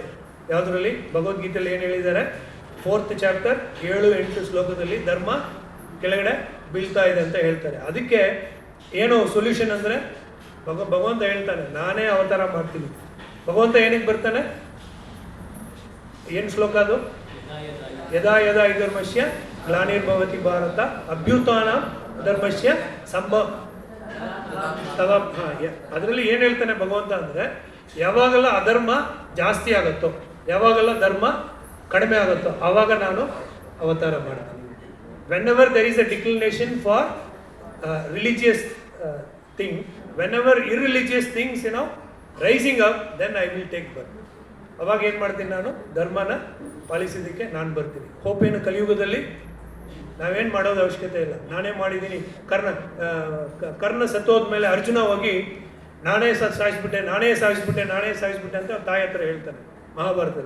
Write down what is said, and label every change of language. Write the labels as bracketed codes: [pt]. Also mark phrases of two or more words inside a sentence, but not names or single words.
[kn] ಯಾವುದರಲ್ಲಿ? ಭಗವದ್ಗೀತೆಯಲ್ಲಿ ಏನು ಹೇಳಿದ್ದಾರೆ? 4th ಚಾಪ್ಟರ್ 7-8 ಶ್ಲೋಕದಲ್ಲಿ ಧರ್ಮ ಕೆಳಗಡೆ ಬೀಳ್ತಾ ಇದೆ ಅಂತ ಹೇಳ್ತಾರೆ. ಅದಕ್ಕೆ ಏನು ಸೊಲ್ಯೂಷನ್ ಅಂದರೆ ಭಗವಂತ ಹೇಳ್ತಾನೆ, ನಾನೇ ಅವತಾರ ಮಾಡ್ತೀನಿ. ಭಗವಂತ ಏನಕ್ಕೆ ಬರ್ತಾನೆ? ಏನು ಶ್ಲೋಕ ಅದು? [sa] ಯದಾ ಯದಾ ಹಿ ಧರ್ಮಸ್ಯ ಗ್ಲಾನಿರ್ಭವತಿ ಭಾರತ ಅಭ್ಯುತ್ಥಾನ ಧರ್ಮಸ್ಯ [kn] ಅದರಲ್ಲಿ ಏನು ಹೇಳ್ತಾನೆ ಭಗವಂತ ಅಂದರೆ, ಯಾವಾಗೆಲ್ಲ ಅಧರ್ಮ ಜಾಸ್ತಿ ಆಗುತ್ತೋ, ಯಾವಾಗೆಲ್ಲ ಧರ್ಮ ಕಡಿಮೆ ಆಗುತ್ತೋ, ಆವಾಗ ನಾನು ಅವತಾರ ಮಾಡ್ತೀನಿ. [en] whenever there is a declination for religious thing, whenever irreligious things rising up, then I will take birth. [kn] ಅವಾಗ ಏನು ಮಾಡ್ತೀನಿ? ನಾನು ಧರ್ಮನ ಪಾಲಿಸೋದಕ್ಕೆ ನಾನು ಬರ್ತೀನಿ. ಹೋಪ್ ಏನು? ಕಲಿಯುಗದಲ್ಲಿ ನಾವೇನು ಮಾಡೋದು ಅವಶ್ಯಕತೆ ಇಲ್ಲ, ನಾನೇ ಮಾಡಿದ್ದೀನಿ. ಕರ್ಣ ಸತ್ತೋದ್ಮೇಲೆ ಅರ್ಜುನ ಹೋಗಿ ನಾನೇ ಸಾಯಿಸ್ಬಿಟ್ಟೆ ಅಂತ ತಾಯಿ ಹತ್ರ ಹೇಳ್ತಾನೆ ಮಹಾಭಾರತದಲ್ಲಿ.